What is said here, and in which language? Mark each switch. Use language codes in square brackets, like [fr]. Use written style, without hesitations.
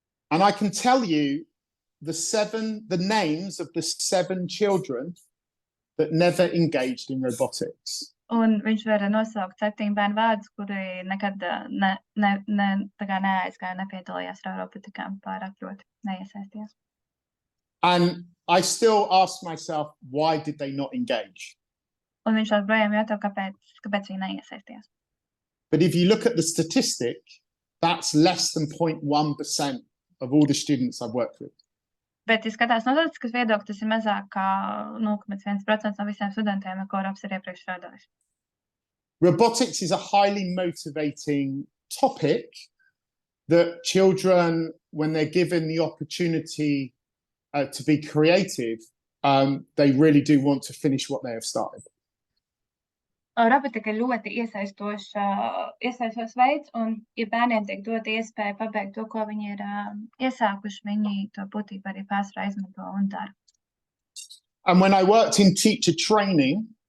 [en] And I can tell you the names of the 7 children that never engaged in robotics. [lv] Un viņš var nosaukt 7 bērnu vārdus, kuri nekad neaizgāja, nepiedalījās robotikā pārāk ļoti, neiesaistījās. [en] And I still ask myself, why did they not engage? [lv] Un viņš joprojām jautā, kāpēc viņi neiesaistījās. [en] But if you look at the statistic, that's less than 0.1% of all the students I've worked with. [lv] Bet, ja skatās no statistikas viedokļa, tas ir mazāk kā 0,1% no visiem studentiem, ar ko Robs ir iepriekš strādājis. [en] Robotics is a highly motivating topic that children, when they're given the opportunity to be creative, they really do want to finish what they have started. [lv] Robotika ir ļoti iesaistošs veids, un, ja bērniem tiek dot iespēja pabeigt to, ko viņi ir iesākuši, viņi to būtībā arī pārsvarā izmanto un dara. [en] And when I worked in teacher training,